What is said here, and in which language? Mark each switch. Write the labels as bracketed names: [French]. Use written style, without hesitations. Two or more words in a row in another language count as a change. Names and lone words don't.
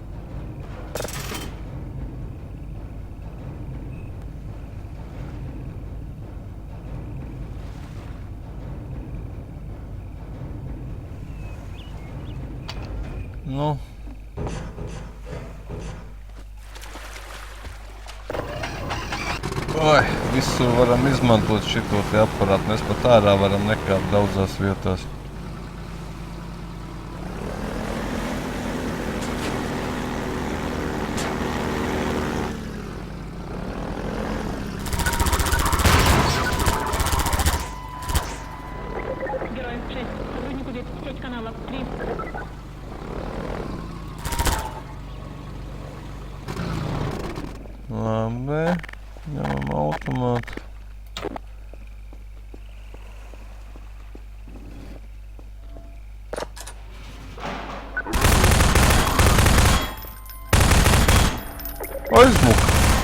[Latvian] Nu. Oi, visur varam izmantot šito te aparātu. Mēs pat ārā varam nekāpt daudzās vietās. [Russian] Героев 6. Сотрудник убит. Сеть каналов 3. [Latvian] Labi, ņemam automātu. Aizmuka.